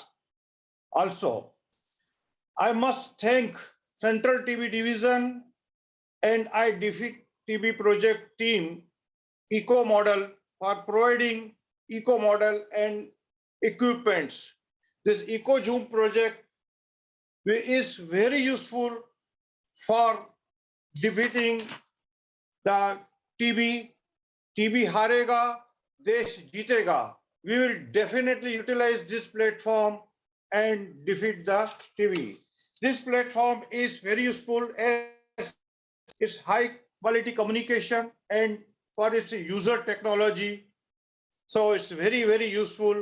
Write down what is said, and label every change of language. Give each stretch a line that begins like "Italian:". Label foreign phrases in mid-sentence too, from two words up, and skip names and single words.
English: Also, I must thank Central TV Division and IDFIT TV project team Eco Model for providing Eco Model and equipments. This Eco Zoom project is very useful for defeating the TB.
Hindi: TB हारेगा, देश जीतेगा.
English: We will definitely utilize this platform and defeat the TB. This platform is very useful as its high quality communication and for its user technology. So it's very, very useful.